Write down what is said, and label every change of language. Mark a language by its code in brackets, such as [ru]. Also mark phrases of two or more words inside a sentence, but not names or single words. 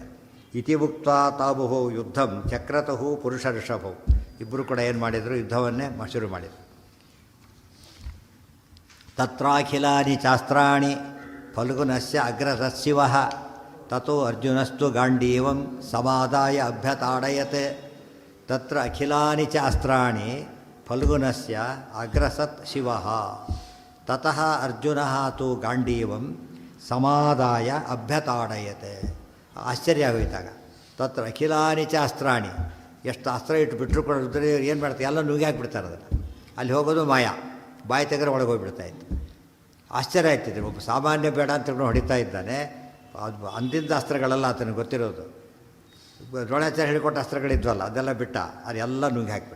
[sa] ಇತಿಭುಕ್ತ ತಾಬುಹೋ ಯುದ್ಧಂ ಚಕ್ರತಹು ಪುರುಷ ಋಷಭೋ. [kn] ಇಬ್ಬರು ಕೂಡ ಏನು ಮಾಡಿದರು? ಯುದ್ಧವನ್ನೇ ಶುರು ಮಾಡಿದರು. [sa] ತತ್ರಾಖಿಲಾನಿ ಚಾಸ್ತ್ರಾಣಿ ಫಲ್ಗುನಸ್ಯ ಅಗ್ರಸತ್ಸಿವ ತಥೋ ಅರ್ಜುನಸ್ತು ಗಾಂಡೀವಂ ಸಮಾದಾಯ ಅಭ್ಯತಾಡಯತ್. ತತ್ರ ಅಖಿಲಾನಿ ಚ ಅಸ್ತ್ರಾಣಿ ಫಲ್ಗುನಸ್ಯ ಅಗ್ರಸತ್ ಶಿವ ತತಃ ಅರ್ಜುನ ತು ಗಾಂಡೀವಂ ಸಮಾದಾಯ ಅಭ್ಯತಾಡಯತೆ. [kn] ಆಶ್ಚರ್ಯ ಆಗೋಯ್ತಾಗ. [sa] ತತ್ರ ಅಖಿಲಾನಿ ಚ ಅಸ್ತ್ರಾಣಿ, [kn] ಎಷ್ಟು ಅಸ್ತ್ರ ಇಟ್ಟು ಬಿಟ್ಟರು ಕೂಡ ಏನು ಮಾಡ್ತಾರೆ? ಎಲ್ಲ ನುಗ್ಗಿ ಹಾಕ್ಬಿಡ್ತಾರೆ ಅದನ್ನು. ಅಲ್ಲಿ ಹೋಗೋದು ಮಾಯ, ಬಾಯಿ ತೆಗೆದ್ರೆ ಒಳಗೆ ಹೋಗಿಬಿಡ್ತಾಯಿತ್ತು. ಆಶ್ಚರ್ಯ ಆಯ್ತಿದ್ರು. ಒಬ್ಬ ಸಾಮಾನ್ಯ ಬೇಡ ಅಂತ ಹೊಡಿತಾ ಇದ್ದಾನೆ. ಅದು ಅಂದಿದ್ದ ಅಸ್ತ್ರಗಳೆಲ್ಲ ಆತನಿಗೆ ಗೊತ್ತಿರೋದು. ದ್ರೋಣಾಚಾರ್ಯ ಹೇಳಿಕೊಟ್ಟ ಅಸ್ತ್ರಗಳಿದ್ವಲ್ಲ, ಅದೆಲ್ಲ ಬಿಟ್ಟ, ಅದೆಲ್ಲ ನುಗ್ಗಿ ಹಾಕಿಬಿಟ್ರು.